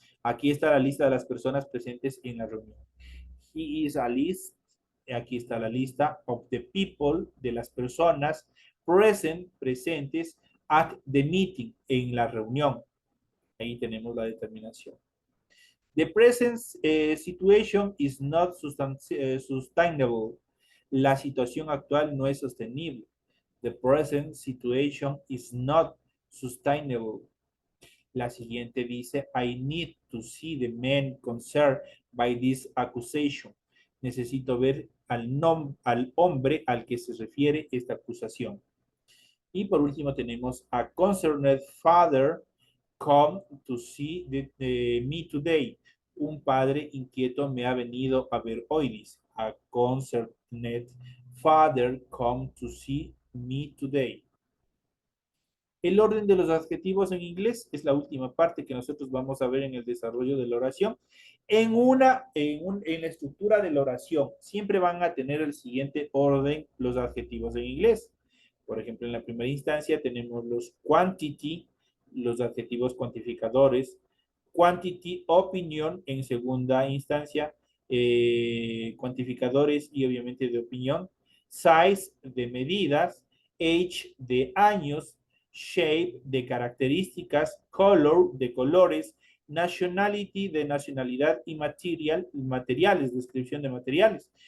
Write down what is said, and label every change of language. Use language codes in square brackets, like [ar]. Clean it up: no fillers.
[es] Aquí está la lista de las personas presentes en la reunión. [en] He is a list, [es] aquí está la lista [en] of the people, [es] de las personas present, presentes [en] at the meeting, [es] en la reunión. Ahí tenemos la determinación. [en] The present situation is not sustainable. [es] La situación actual no es sostenible. [en] The present situation is not sustainable. [es] La siguiente dice, [en] I need to see the man concerned by this accusation. [es] Necesito ver al hombre al que se refiere esta acusación. Y por último tenemos [en] a concerned father come to see me today. [es] Un padre inquieto me ha venido a ver hoy, dice. [en] A concerned father come to see me today. [es] El orden de los adjetivos en inglés es la última parte que nosotros vamos a ver en el desarrollo de la oración. En la estructura de la oración siempre van a tener el siguiente orden los adjetivos en inglés. Por ejemplo, en la primera instancia tenemos los quantity, los adjetivos cuantificadores, quantity, opinión en segunda instancia, cuantificadores y obviamente de opinión, size de medidas, age de años, shape de características, color de colores, nationality de nacionalidad y materiales, descripción de materiales.